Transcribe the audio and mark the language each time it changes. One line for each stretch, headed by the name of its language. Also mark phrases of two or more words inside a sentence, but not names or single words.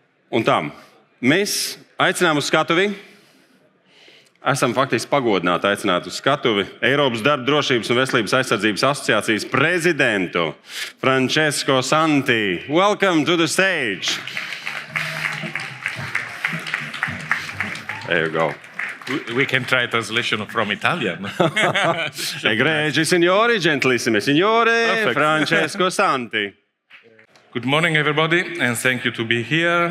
Latvian: Un tā, mēs aicinām uz skatuvi, esam faktiski pagodināti aicināt uz skatuvi Eiropas Drošības un Veselības aizsardzības asociācijas prezidentu Frančesko Santi.
English: Welcome to the stage. There you go. We can try translation from Italian.
Italian: Egregi signori, gentilissime signore, Frančesko Santi.
English: Good morning, everybody, and thank you to be here.